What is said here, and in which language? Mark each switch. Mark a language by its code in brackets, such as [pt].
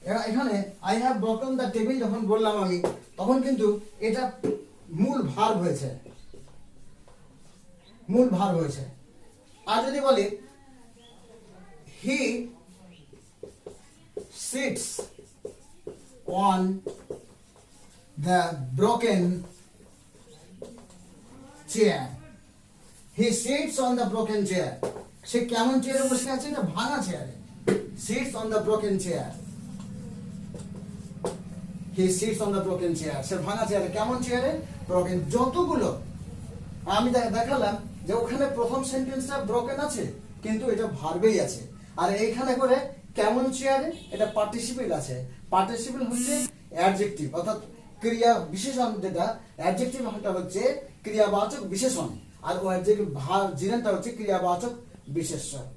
[bn] এখানে [en] I have broken the table [bn] যখন বললাম আমি, তখন কিন্তু এটা মূল ভার্ব হয়েছে, মূল ভার্ব হয়েছে। আর যদি বলি [en] he sits on the broken chair, he sits on the broken chair, [bn] সে কেমন চেয়ারে বসে আছে? না, ভাঙা চেয়ারে। [en] sits on the broken chair, he sits on the broken chair, [bn] সে ভাঙা চেয়ারে। কেমন চেয়ারে? ব্রকেন। যতগুলো আমি দেখালাম যে ওখানে প্রথম সেন্টেন্সটা ব্রকেন আছে কিন্তু এটা ভার্বেই আছে, আর এইখানে করে কেমন চেয়ারে এটা পার্টিসিপল আছে। পার্টিসিপল হচ্ছে অ্যাডজেক্টিভ, অর্থাৎ ক্রিয়া বিশেষণ, যেটা অ্যাডজেক্টিভ হচ্ছে ক্রিয়াবাচক বিশেষণ, আর ও অ্যাডজেক্টিভ জিরান্ডটা হচ্ছে ক্রিয়াবাচক বিশেষ্য।